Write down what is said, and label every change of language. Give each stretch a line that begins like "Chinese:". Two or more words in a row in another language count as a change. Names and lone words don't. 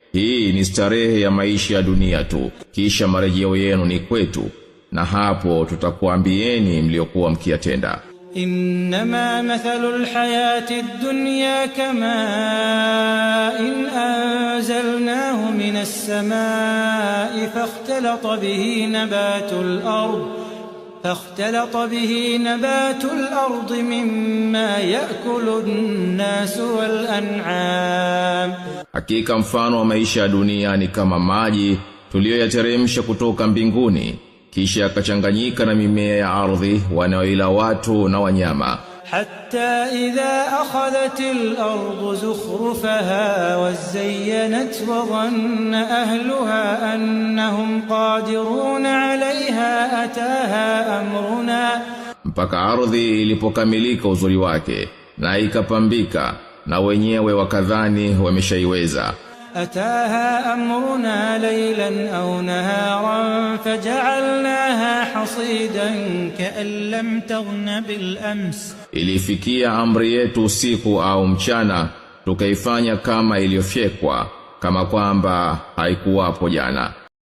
Swahili: Hii ni starehe ya maisha ya dunia tu, kisha marejeo yenu ni kwetu, na hapo tutakuambieni mliokuwa mkiyatenda.
Arabic: إنما مثل الحياة الدنيا كماء إن أنزلناه من السماء فاختلط به نبات الأرض مما يأكل الناس والأنعام.
Swahili: Hakika mfano wa maisha ya dunia ni kama maji tuliyoyateremsha kutoka mbinguni, kisha yakachanganyika na mimea ya ardhi wanaoila watu na wanyama.
Arabic: حتى إذا أخذت الأرض زخرفها وزينت وظن أهلها أنهم قادرون عليها أتاها أمرنا.
Swahili: Mpaka ardhi ilipokamilika uzuri wake na ikapambika na wenyewe wakadhani wameshaiweza.
Arabic: أتاها أمرنا ليلا أو نهارا فجعلناها حصيدا كأن لم تغن بالأمس.
Swahili: Ilifikia amri yetu usiku au mchana, tukaifanya kama iliyofyekwa, kama kwamba haikuwapo jana.